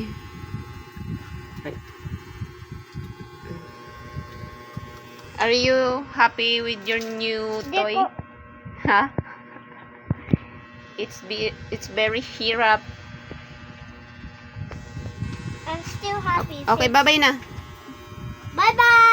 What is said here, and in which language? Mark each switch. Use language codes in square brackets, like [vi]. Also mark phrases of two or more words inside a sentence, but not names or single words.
[en] Ay. Are you happy with your new Hindi toy? po. Huh? It's very hirap. I'm still happy. Okay, bye-bye na. Bye bye.